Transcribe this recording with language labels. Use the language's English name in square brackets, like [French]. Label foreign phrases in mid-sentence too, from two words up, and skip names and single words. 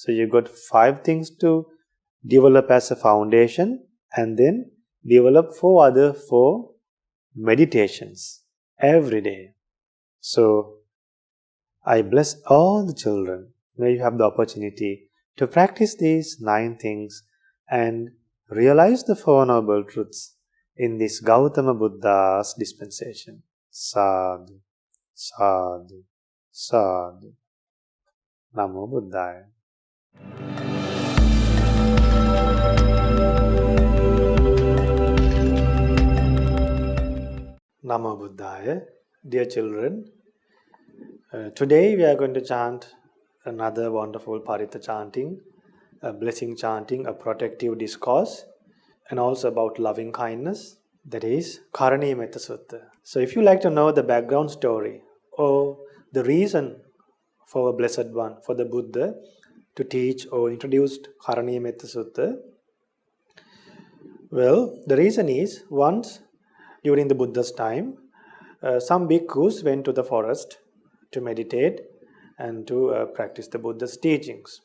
[English] So you got 5 things to develop as a foundation, and then develop 4 other 4 meditations every day. So I bless all the children. May you have the opportunity to practice these 9 things and realize the 4 noble truths in this Gautama Buddha's dispensation. [Pali] Sadhu, sadhu, sadhu. Namo Buddhaya. Namo Buddhaya. [English] Dear children, today we are going to chant another wonderful Parita chanting, a blessing chanting, a protective discourse, and also about loving kindness, that is Karaniya Metta Sutta. So if you like to know the background story or the reason for a Blessed One, for the Buddha to teach or introduce Karaniya Metta Sutta, well, the reason is once during the Buddha's time, some bhikkhus went to the forest to meditate and to practice the Buddha's teachings.